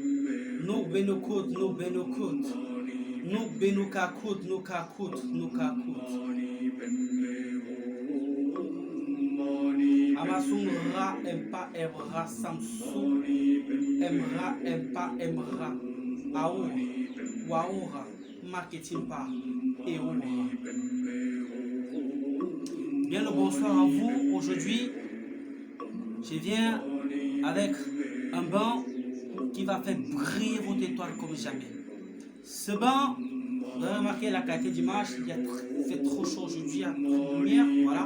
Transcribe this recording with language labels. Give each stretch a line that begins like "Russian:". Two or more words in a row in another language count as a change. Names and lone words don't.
French: Nuk benukut, nuk benukut. Nuk benukakut, nukakut, nukakut. Amasung ra empa emra samsung emra empa emra aour waoura maketimpa eoura. Bien le bonsoir à vous. Aujourd'hui, je viens avec un bain qui va faire briller votre étoile comme jamais. Ce bain, vous avez remarqué la qualité d'image, il a fait trop chaud aujourd'hui, il y a trop de lumière, voilà.